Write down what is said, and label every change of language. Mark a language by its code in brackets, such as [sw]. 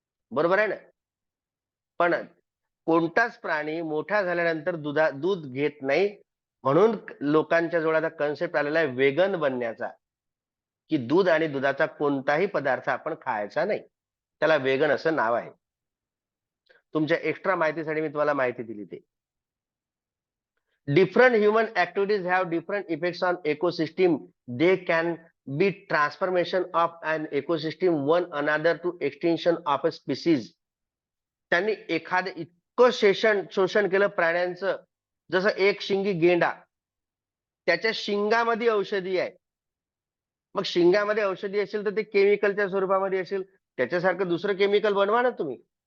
[mr] बरोबर आहे ना? पण कोणताच प्राणी मोठा झाल्यानंतर दूध घेत नाही. म्हणून लोकांच्या जवळ आता कन्सेप्ट आलेला आहे वेगन बनण्याचा, की दूध आणि दुधाचा कोणताही पदार्थ आपण खायचा नाही. त्याला वेगन असं नाव आहे. तुमच्या एक्स्ट्रा माहितीसाठी मी तुम्हाला माहिती दिली. [en] ते different human activities have different effects on ecosystem. They can be transformation of an ecosystem one another to extinction of a species. [mr] त्यांनी एखादं इतकं शोषण केलं प्राण्यांचं, जसं एक शिंगी गेंडा, त्याच्या शिंगामध्ये औषधी आहे. मग शिंगामध्ये औषधी असेल तर ते केमिकलच्या स्वरूपामध्ये असेल, त्याच्यासारखं दुसरं केमिकल बनवा ना तुम्ही.